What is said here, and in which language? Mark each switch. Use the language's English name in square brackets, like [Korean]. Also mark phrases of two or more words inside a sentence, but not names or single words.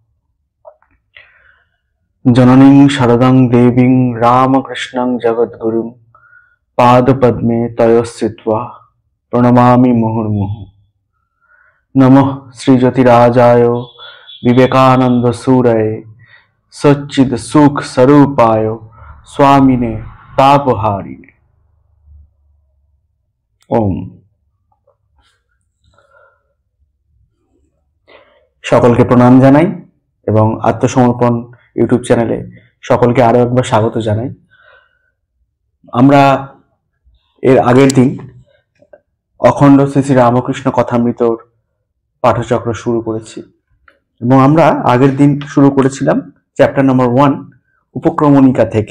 [Sanskrit] जननीं शरदं देवीं रामकृष्णं जगद्गुरुं पादपद्मे तयो स्थित्वा प्रणमामि मुहुर्मुहुः। नमः श्रीज्योतिराजाय विवेकानंद सूरये सच्चिद सुख स्वरूपाय स्वामिने तापहारिणे। ओम। [Bangla] সকলকে প্রণাম জানাই এবং আত্মসমর্পণ ইউটিউব চ্যানেলে সকলকে আরো একবার স্বাগত জানাই। আমরা এর আগের দিন অখণ্ড শ্রী শ্রী রামকৃষ্ণ কথামৃতর পাঠচক্র শুরু করেছি এবং আমরা আগের দিন শুরু করেছিলাম [English] chapter number [Bangla] 1 উপক্রমণিকা থেকে।